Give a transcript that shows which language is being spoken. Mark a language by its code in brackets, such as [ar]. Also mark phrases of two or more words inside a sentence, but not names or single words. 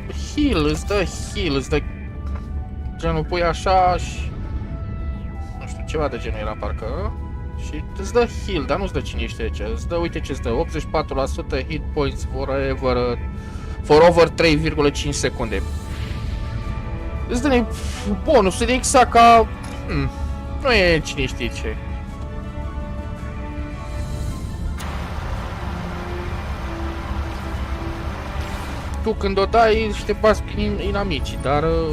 [ro] heal, îți dă heal, îți dă... Genul pui așa și... Nu știu, ceva de genul era parcă. Și îți dă heal, dar nu-ți dă cine știe ce. Îți dă, uite ce îți dă, 84% [en] hit points for over [ro] 3,5 secunde. Îți dă bonusul, e exact ca... nu e cine știe ce. Tu când o dai și te bați prin inamicii, dar...